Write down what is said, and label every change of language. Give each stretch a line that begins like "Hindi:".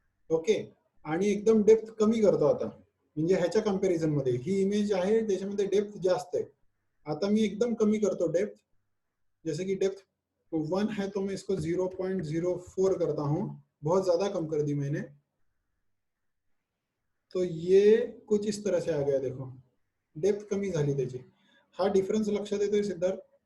Marathi: Okay, आणि एकदम depth कमी करतो आता, म्हणजे ह्याच्या कंपॅरिझन मध्ये ही इमेज आहे त्याच्यामध्ये डेप्थ जास्त आहे। आता मी एकदम कमी करतो डेप्थ,
Hindi: जैसे कि डेप्थ 1 है तो मैं इसको 0.04 करता हूँ, बहुत ज्यादा कम कर दी मैंने। तो ये कुछ इस तरह से आ गया, देखो
Marathi: डेप्थ कमी झाली त्याची। हा डिफरन्स लक्षात येतोय सिद्धार्थ?